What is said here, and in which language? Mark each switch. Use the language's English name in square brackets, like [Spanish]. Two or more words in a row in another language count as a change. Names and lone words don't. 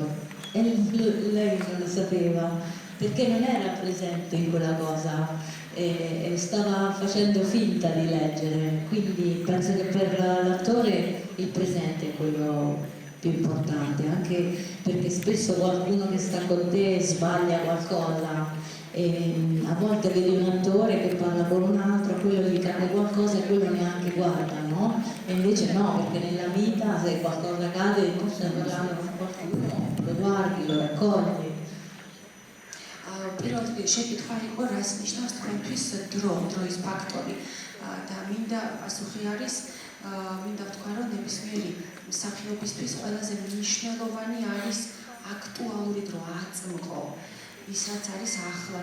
[Italian] E lei non lo sapeva perché non era presente in quella cosa e stava facendo finta di leggere, quindi penso che per l'attore il presente è quello più importante, anche perché spesso qualcuno che sta con te sbaglia qualcosa e a volte vedi un attore che parla con un altro, quello gli cade qualcosa e quello neanche guarda, no? E invece no, perché nella vita se qualcosa cade stai parlando con qualcuno, lo guardi, lo raccogli. [Georgian] პირველ რიგში შეკითხვა იყო რას ნიშნავს თქვენთვის დროის ფაქტორი და მინდა პასუხი არის მინდა ვთქვა რომ ნებისმიერი მსახიობისთვის ყველაზე მნიშვნელოვანი არის აქტუალური დრო აწმყო ის რაც არის ახლა